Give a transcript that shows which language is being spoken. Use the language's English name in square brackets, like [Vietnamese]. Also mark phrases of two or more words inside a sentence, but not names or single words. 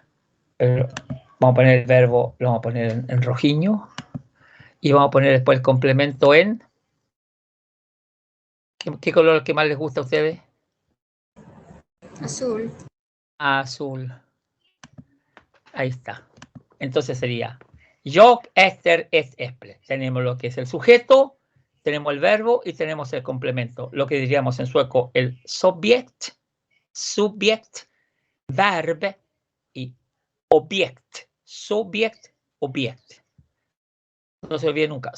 [Spanish] Pero vamos a poner el verbo, lo vamos a poner en rojiño, y vamos a poner después el complemento en... ¿Qué color que más les gusta a ustedes? Azul. Azul. Ahí está. Entonces sería [Swedish] jag äter ett äpple. [Spanish] Tenemos lo que es el sujeto, tenemos el verbo y tenemos el complemento. Lo que diríamos en sueco el subject, verb y objekt. Subject, objekt. No se olvide nunca.